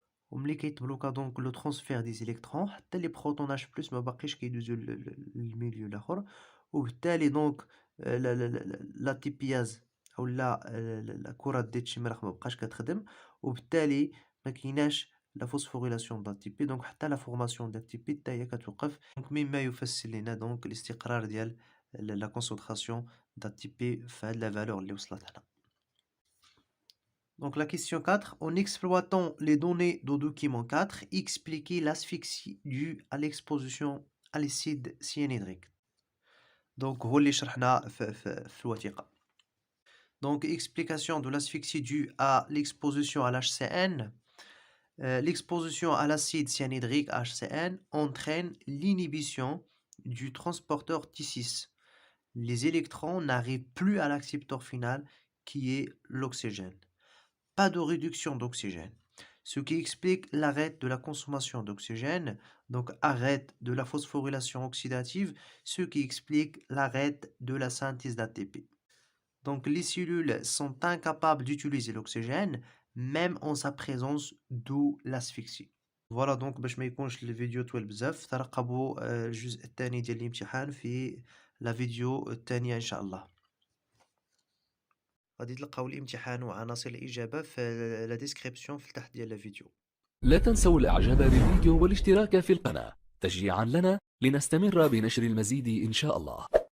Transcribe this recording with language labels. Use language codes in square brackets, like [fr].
[ar] وملي كيتبلوكا دونك لو ترانسفير دي زيليكترون حتى لي بروتوناج بلس ما باقيش كيدوزو للميليو الاخر وبالتالي دونك لا تيبياز او لا كره ديال التشمرخ ما بقاش كتخدم وبالتالي ما كايناش لا فوسفوريلاسيون ديال تي بي. دونك حتى لا فورماسيون ديال تي بي حتى هي كتوقف. دونك مما يفسر لنا دونك الاستقرار ديال لا كونسونطراسيون ديال تي بي في هاد لا فالور اللي وصلت هنا. [fr] Donc la question 4, en exploitant les données du document 4, expliquez l'asphyxie due à l'exposition à l'acide cyanhydrique. [ar] Donc هو اللي شرحنا في الوثيقة. [fr] Donc explication de l'asphyxie due à l'exposition à l'HCN. L'exposition à l'acide cyanhydrique HCN entraîne l'inhibition du transporteur T6. Les électrons n'arrivent plus à l'accepteur final qui est l'oxygène. Pas de réduction d'oxygène, ce qui explique l'arrêt de la consommation d'oxygène, donc arrêt de la phosphorylation oxydative, ce qui explique l'arrêt de la synthèse d'ATP. Donc les cellules sont incapables d'utiliser l'oxygène même en sa présence, d'où l'asphyxie. Voilà donc [ar] باش ما يكونش الفيديو طويل بزاف ترقبوا الجزء الثاني ديال الامتحان في لا فيديو الثانية ان شاء الله. غادي تلقاو الامتحان وعناصر الإجابة في لا ديسكريبسيون في تحت ديال الفيديو. لا تنسوا الإعجاب بالفيديو والاشتراك في القناة تشجيعا لنا لنستمر بنشر المزيد إن شاء الله.